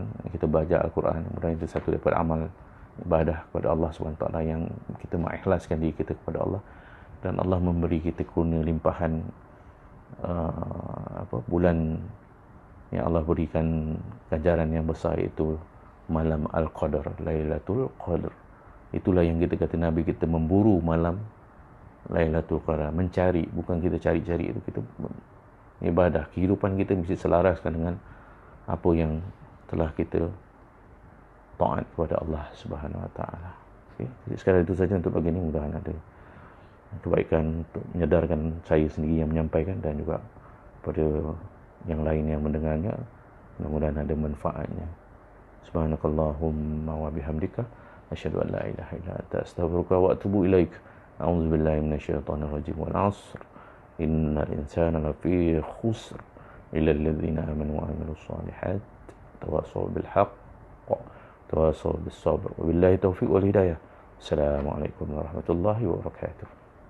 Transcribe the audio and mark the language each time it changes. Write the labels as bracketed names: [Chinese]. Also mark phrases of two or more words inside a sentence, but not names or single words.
[Malay] Kita baca Al-Quran, mudah-mudahan itu satu daripada amal ibadah kepada Allah SWT yang kita mengikhlaskan diri kita kepada Allah, dan Allah memberi kita kurnia limpahan bulan yang Allah berikan ganjaran yang besar, iaitu malam Al-Qadar, Lailatul Qadar. Itulah yang kita kata Nabi, kita memburu malam Lailatul Qadar, mencari, bukan kita cari-cari, itu kita ibadah. Kehidupan kita mesti selaraskan dengan apa yang telah kita taat kepada [Arabic] الله سبحانه وتعالى. [Malay] Okay. Jadi sekarang itu saja untuk pagi ini. Mudah-mudahan ada kebaikan untuk menyedarkan saya sendiri yang menyampaikan, dan juga pada yang lain yang mendengarnya. Mudah-mudahan ada manfaatnya. [Arabic] سبحانك اللهم وبحمدك أشهد أن لا إله إلا أنت أستغفرك وأتوب إليك. أعوذ بالله من الشيطان الرجيم. والعصر إن الإنسان لفي خسر إلا الذين آمنوا وعملوا الصالحات وتواصوا بالحق وتواصوا بالصبر. وبالله التوفيق والهداية. السلام عليكم ورحمة الله وبركاته.